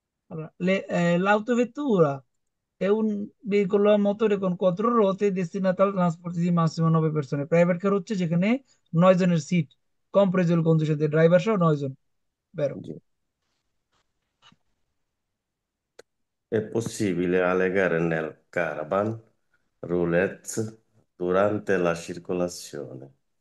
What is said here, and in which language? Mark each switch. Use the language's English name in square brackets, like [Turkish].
[Italian] Allora, l'autovettura è un veicolo a motore con 4 ruote destinato al trasporto di massimo 9 persone। [Bangla] Private car হচ্ছে যেখানে 9 জনের seat, কম্প্রেজ কন্ডিশনে driver সহ 9 জন, বেরো। [Italian] Sì. È possibile allegare nel caravan roulette durante la circolazione.